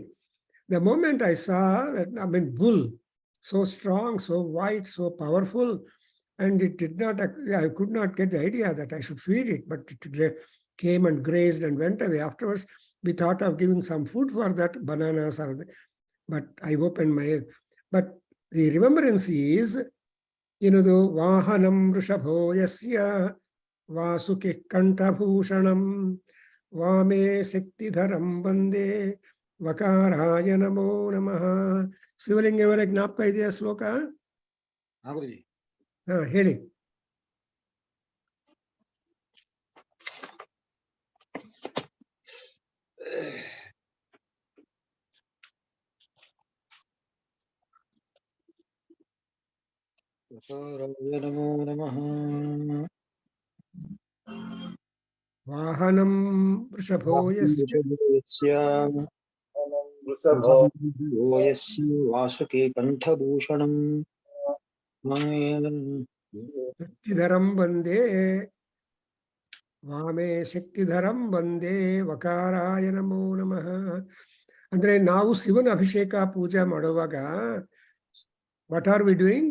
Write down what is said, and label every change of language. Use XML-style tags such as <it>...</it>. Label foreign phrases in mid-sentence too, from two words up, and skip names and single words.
<en>The moment I saw that, bull, so strong, so white, so powerful, and I could not get the idea that I should feed it, but it came and grazed and went away. Afterwards, we thought of giving some food for that, bananas, but I opened my head. But the remembrance is, the</en> <sa>वाहनं वृषभो यस्य वासुकि कण्ठभूषणं वामे शक्तिधरं वन्दे वकाराय नमो नमः.</sa> <kn>ಶಿವಲಿಂಗ ಎವರ ಜ್ಞಾಪಕ ಇದೆಯಾ ಶ್ಲೋಕ? ಹೇಳಿ.</kn> <sa>ನಮೋ ನಮಃ. ವಾಹನಂ ವೃಷಭೋ ಯಸ್ಯ ವಾಸುಕಿ ಕಂಠಭೂಷಣಂ ಶಕ್ತಿಧರಂ ವಂದೇ ವಾಮೇ ಶಕ್ತಿಧರಂ ವಂದೇ ವಕಾರಾಯ ನಮೋ ನಮಃ.</sa> <kn>ಅಂದ್ರೆ ನಾವು ಶಿವನ ಅಭಿಷೇಕ ಪೂಜೆ ಮಾಡುವಾಗ</kn> <en>What are we doing?</en>